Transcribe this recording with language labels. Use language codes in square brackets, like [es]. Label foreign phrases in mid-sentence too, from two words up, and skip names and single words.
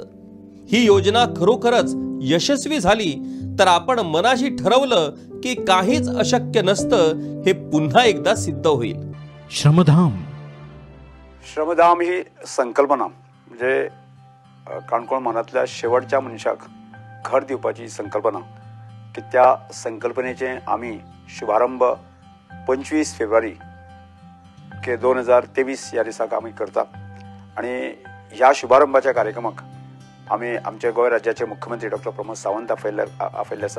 [mr] ही योजना खरोखरच यशस्वी झाली तर आपण मनाशी ठरवलं की काहीच अशक्य नसतं हे पुन्हा एकदा सिद्ध होईल. [kok] श्रमधाम ही संकल्पना म्हणजे काणकोण मनातल्या शेवटच्या मनशाक घर दिवपाची संकल्पना की त्या संकल्पनेचे आम्ही शुभारंभ 25 फेब्रुवारी 2023 या दिसाक आम्ही करता. आणि ह्या शुभारंभाच्या कार्यक्रमाक आम्ही आमचे गोंय राज्याचे मुख्यमंत्री डॉक्टर प्रमोद सावंत आफयल्ले आसा.